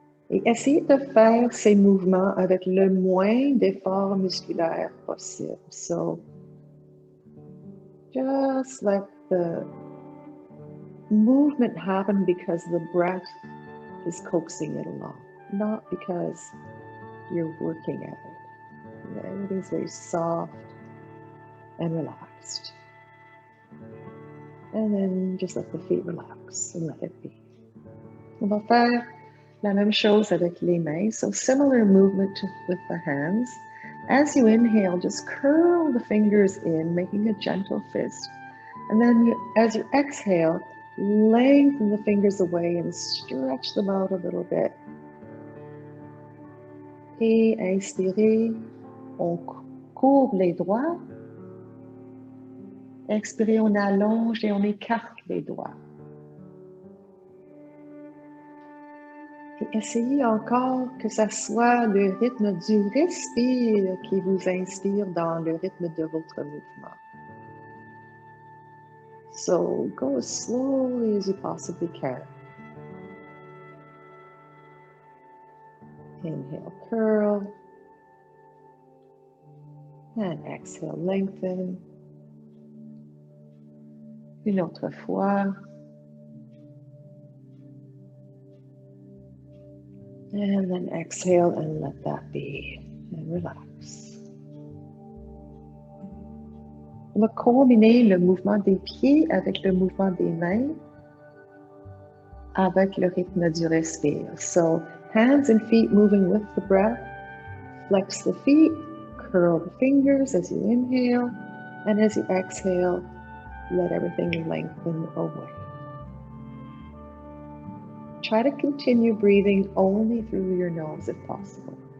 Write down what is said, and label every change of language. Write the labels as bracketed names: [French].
[French] Et essayez de faire ces mouvements avec le moins d'efforts musculaires possible. [English] So just let the movement happen because the breath is coaxing it along, not because you're working at it. Everything's very soft and relaxed. And then just let the feet relax and let it be. [French] On va faire la même chose avec les mains. [English] So similar movement with the hands. As you inhale, just curl the fingers in, making a gentle fist. And then as you exhale, lengthen the fingers away and stretch them out a little bit. [French] Et inspirez, on courbe les doigts. Expirez, on allonge et on écarte les doigts. Et essayez encore que ça soit le rythme du respire qui vous inspire dans le rythme de votre mouvement. [English] So go as slowly as you possibly can. Inhale, curl. And exhale, lengthen. [French] Une autre fois. [English] And then exhale and let that be. And relax. [French] On va combiner le mouvement des pieds avec le mouvement des mains avec le rythme du respire. [English] So hands and feet moving with the breath. Flex the feet, curl the fingers as you inhale, and as you exhale, let everything lengthen away. Try to continue breathing only through your nose if possible.